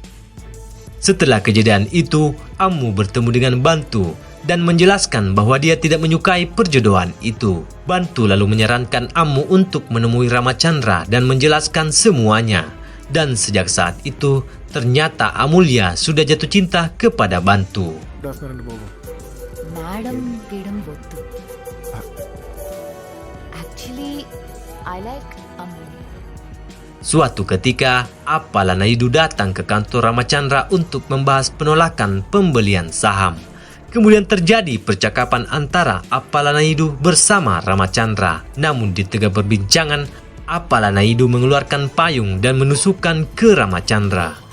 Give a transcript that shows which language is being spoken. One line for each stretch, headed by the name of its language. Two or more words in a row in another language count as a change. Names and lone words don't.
Indonesian: Setelah kejadian itu, Amu bertemu dengan Bantu dan menjelaskan bahwa dia tidak menyukai perjodohan itu. Bantu lalu menyarankan Amu untuk menemui Ramachandra dan menjelaskan semuanya. Dan sejak saat itu, ternyata Amulya sudah jatuh cinta kepada Bantu.
Telugu: మేడం గీయడం వద్దు.
English: actually I like Ammu.
Indonesian: Suatu ketika, Appalanaidu datang ke kantor Ramachandra untuk membahas penolakan pembelian saham. Kemudian terjadi percakapan antara Appalanaidu bersama Ramachandra. Namun di tengah perbincangan, Appalanaidu mengeluarkan payung dan menusukkan ke Ramachandra.